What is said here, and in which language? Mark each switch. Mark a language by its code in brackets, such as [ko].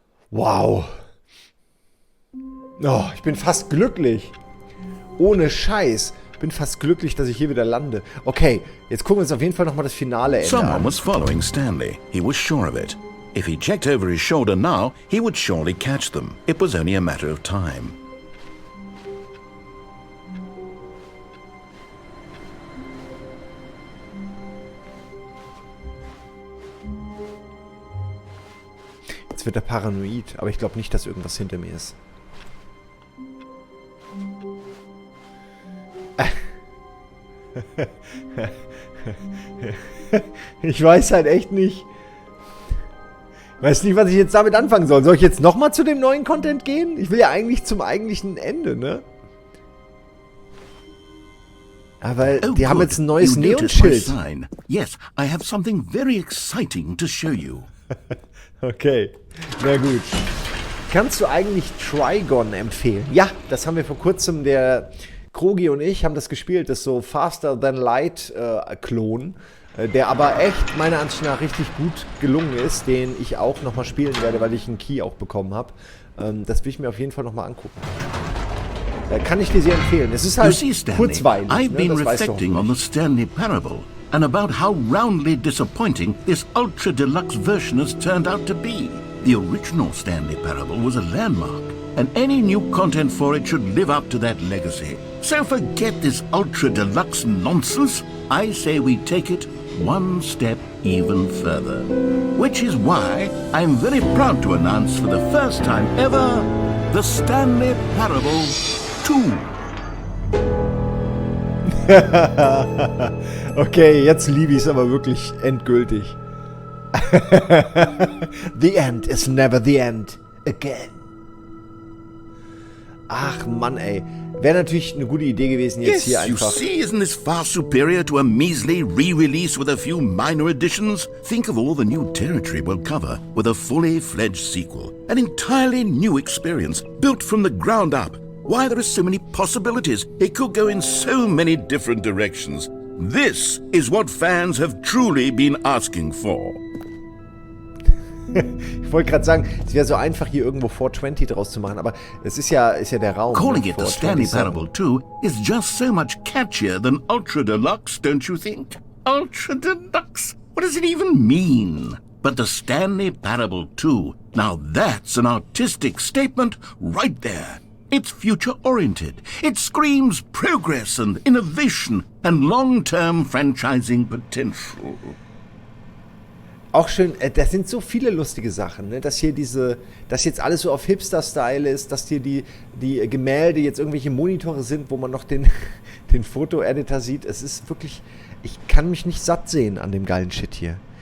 [de] Wow. Oh, ich bin fast glücklich. Ohne Scheiß. Ich bin fast glücklich, dass ich hier wieder lande. Okay, jetzt gucken wir uns auf jeden Fall nochmal das Finale an. [en] Someone was following Stanley. He was sure of it. If he checked over his shoulder now, he would surely catch them. It was only a matter of time. [de] Jetzt wird er paranoid, aber ich glaube nicht, dass irgendwas hinter mir ist. Ich weiß halt echt nicht. Weiß nicht, was ich jetzt damit anfangen soll. Soll ich jetzt nochmal zu dem neuen Content gehen? Ich will ja eigentlich zum eigentlichen Ende, ne? Aber die haben jetzt ein neues Neonschild. [en] Yes, I have something very exciting to show you. [de] Okay, na gut. Kannst du eigentlich Trigon empfehlen? Ja, das haben wir vor kurzem, der Krogi und ich haben das gespielt, das so Faster Than Light Klon. Der aber echt meiner Ansicht nach richtig gut gelungen ist, den ich auch nochmal spielen werde, weil ich einen Key auch bekommen habe. Das will ich mir auf jeden Fall nochmal angucken. Kann ich dir sehr empfehlen. Es ist halt kurzweilig. [en] I've been reflecting on the Stanley Parable and about how roundly disappointing this ultra deluxe version has turned out to be. The original Stanley Parable was a landmark, and any new content for it should live up to that legacy. So forget this ultra deluxe nonsense. I say we take it one step even further. Which is why I'm very proud to announce for the first time ever, the Stanley Parable 2. [de] Okay, jetzt liebe ich es aber wirklich endgültig. [en] The end is never the end again. [de] Ach Mann, ey. Wäre natürlich eine gute Idee gewesen, jetzt hier einfach... [en] Yes, you see, isn't this far superior to a measly re-release with a few minor additions? Think of all the new territory we'll cover with a fully fledged sequel. An entirely new experience, built from the ground up. Why, there are so many possibilities. It could go in so many different directions. This is what fans have truly been asking for. [de] Ich wollte gerade sagen, es wäre so einfach, hier irgendwo 420 draus zu machen, aber es ist ja der Raum. [en] Calling it the Stanley Parable 2 is just so much catchier than Ultra Deluxe, don't you think? Ultra Deluxe? What does it even mean? But the Stanley Parable 2, now that's an artistic statement right there. It's future-oriented. It screams progress and innovation and long-term franchising potential. [de] Auch schön, das sind so viele lustige Sachen, ne? Dass hier dass jetzt alles so auf Hipster-Style ist, dass hier die Gemälde jetzt irgendwelche Monitore sind, wo man noch den Foto-Editor sieht. Es ist wirklich, ich kann mich nicht satt sehen an dem geilen Shit hier.